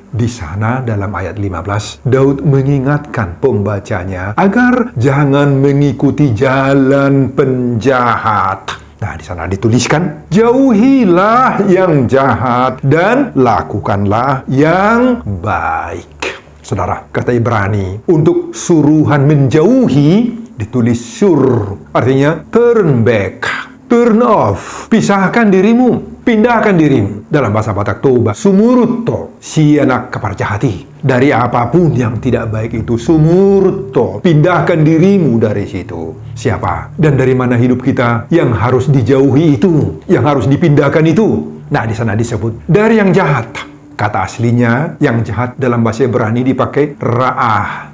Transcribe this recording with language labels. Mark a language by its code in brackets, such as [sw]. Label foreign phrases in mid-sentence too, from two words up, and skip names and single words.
[id] Di sana dalam ayat 15, Daud mengingatkan pembacanya agar jangan mengikuti jalan penjahat. Nah, di sana dituliskan, jauhilah yang jahat dan lakukanlah yang baik. Saudara, kata Ibrani, untuk suruhan menjauhi ditulis sur, artinya [en] turn back, turn off, [id] pisahkan dirimu, pindahkan dirimu. Dalam bahasa Batak Toba, sumurutto, [bbc] sianak keparjahati. [id] Dari apapun yang tidak baik itu, sumurutto, pindahkan dirimu dari situ. Siapa dan dari mana hidup kita yang harus dijauhi itu, yang harus dipindahkan itu? Nah, di sana disebut dari yang jahat. Kata aslinya yang jahat dalam bahasa Ibrani dipakai ra'ah.